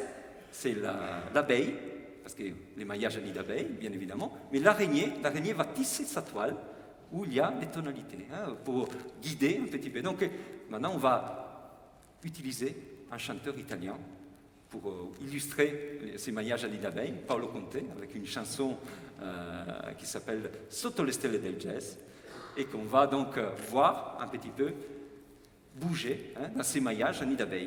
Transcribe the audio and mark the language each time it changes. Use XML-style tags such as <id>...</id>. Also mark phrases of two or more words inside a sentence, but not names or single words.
<fr>C'est l'abeille, parce que les maillages à nid d'abeille, bien évidemment, mais l'araignée va tisser sa toile où il y a les tonalités, pour guider un petit peu. Donc maintenant, on va utiliser un chanteur italien pour illustrer ces maillages à nid d'abeille, Paolo Conte, avec une chanson qui s'appelle Sotto le stelle del jazz, et qu'on va donc voir un petit peu bouger dans ces maillages à nid d'abeille.</fr>